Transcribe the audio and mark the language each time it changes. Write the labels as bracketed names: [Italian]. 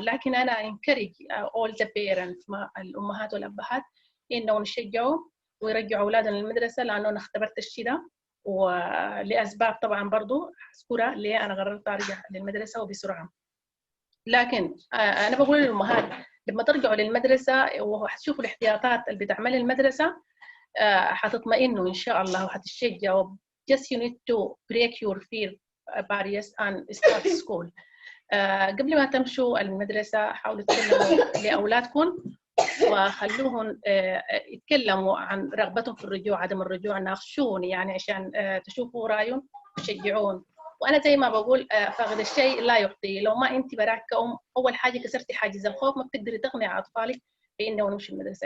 [Arabic] لكن أنا [English] encourage all the parents [Arabic] الأمهات والأبهات إنه نشجعوا ويرجعوا أولادنا للمدرسة، لأنه أنا اختبرت الشيء ده ولأسباب طبعاً برضو أذكرها ليه أنا قررت أرجع للمدرسة وبسرعة. لكن أنا بقول للأمهات لما ترجعوا للمدرسة وهتشوفوا الاحتياطات اللي بتعمل المدرسة هتطمئنوا إن شاء الله وهتشجعوا. [English] Just you need to break your fear barriers and start school. [Arabic] قبل ما تمشوا المدرسة حاولوا تكلموا لأولادكم وخلوهم يتكلموا عن رغبتهم في الرجوع، عدم الرجوع، ناقشون يعني عشان تشوفوا رأيهم وتشجعون. وأنا زي ما بقول فاقد الشيء لا يعطيه. لو ما أنت براك كأم أول حاجة كسرتي حاجز الخوف ما بتقدري تقنعي أطفالك بإنه نمشي المدرسة.